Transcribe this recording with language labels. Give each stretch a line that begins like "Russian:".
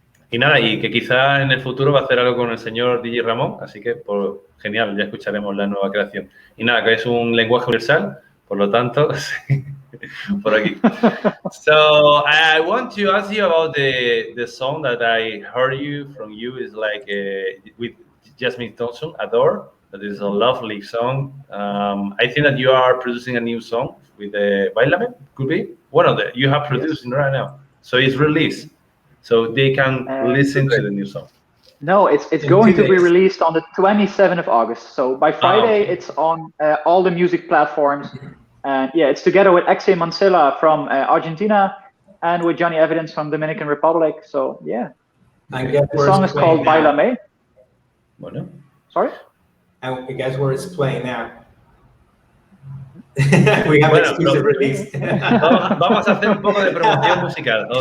Spanish: Y nada, y que quizás en el futuro va a hacer algo con el señor DJ Ramon, así que genial, ya escucharemos la nueva creación. Y nada, que es un lenguaje universal, por lo tanto, por aquí.
English: So, I want to ask you about the song that I heard from you is like with Jasmine Thompson, Adore. That is a lovely song. I think that you are producing a new song with Bailame, could be? One of you have produced right now. So it's released. So they can listen to the new song. No, it's going to be released on the 27th of August. So by Friday, it's on all the music platforms. And yeah, it's together with Exe Mancilla from Argentina and with Johnny Evidence from Dominican Republic. So yeah, the song is called Bailame.
Spanish: Bueno.
English: Sorry? And guess where it's playing now? We have exclusive release.
Spanish: Vamos a hacer un poco de promoción musical.